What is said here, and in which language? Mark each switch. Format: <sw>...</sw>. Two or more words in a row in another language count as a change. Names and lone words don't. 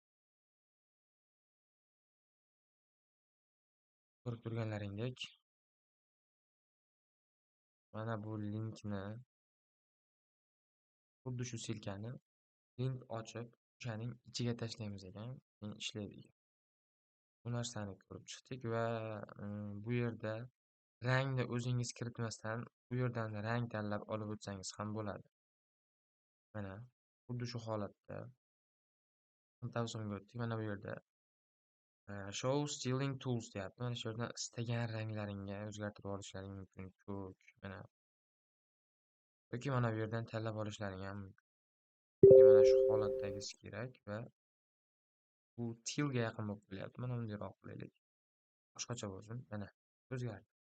<uz>Ko'rib turganlaringdek, mana bu linkni, xuddi shu silkani link ochib, o'shaning ichiga tashlaymiz ekan, keyin ishlaydi ekan. Bu narsani ko'rib chiqdik va bu yerda rangni o'zingiz kiritmasdan bu yerdan rang tanlab olib o'tsangiz ham bo'ladi. Mana xuddi shu holatda tavsiyaga o'tdik. Mana bu yerda</uz> <en>show styling tools</en> <uz>deyapti. Mana shu yerdan istagan ranglaringga o'zgartirib olishlaring mumkin. Ko'k, mana yoki mana bu yerdan tanlab olishlaring ham mumkin. Mana shu holatdagisi kerak va bu tealga yaqin bo'lib qolyapti. Mana bundayroq qilaylik. Boshqacha bo'lsin. Mana o'zgardi.</uz>